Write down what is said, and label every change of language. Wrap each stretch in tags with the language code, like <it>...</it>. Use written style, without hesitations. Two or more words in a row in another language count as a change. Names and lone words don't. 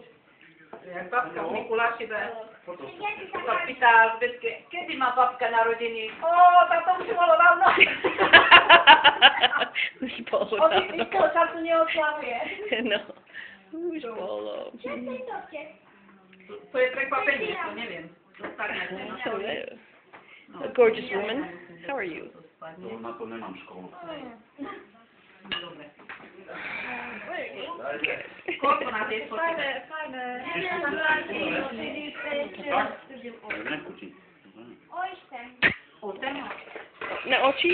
<sk>Jak babka v Mikuláši sa pýta vždycky, kedy má babka narodiny? Tak to už bolo dávno. Už bolo Od dávno. istého času neoslavuje. No, už bolo. To je prekvapenie, to neviem.</sk> <en>A gorgeous woman. How are you?</en> <sk>Na to nemám školu. Dobre. Koľko na tie fotky? Fajne. Nechutí. Na oči?</sk>